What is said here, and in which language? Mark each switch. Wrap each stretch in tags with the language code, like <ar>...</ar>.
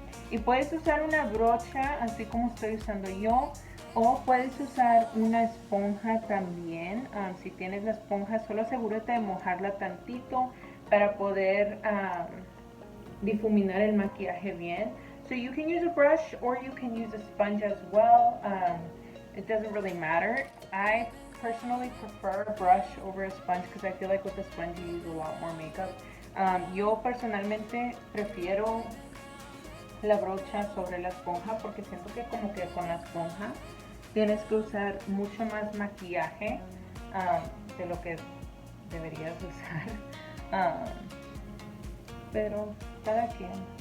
<es>Y puedes usar una brocha, así como estoy usando yo, o puedes usar una esponja también. Si tienes la esponja, solo asegúrate de mojarla tantito para poder difuminar el maquillaje bien.</es> <en>So you can use a brush or you can use a sponge as well. It doesn't really matter. I personally prefer a brush over a sponge because I feel like with a sponge you use a lot more makeup.</en> <es>Yo personalmente prefiero la brocha sobre la esponja porque siento que como que con la esponja tienes que usar mucho más maquillaje de lo que deberías usar, pero cada quien.</es>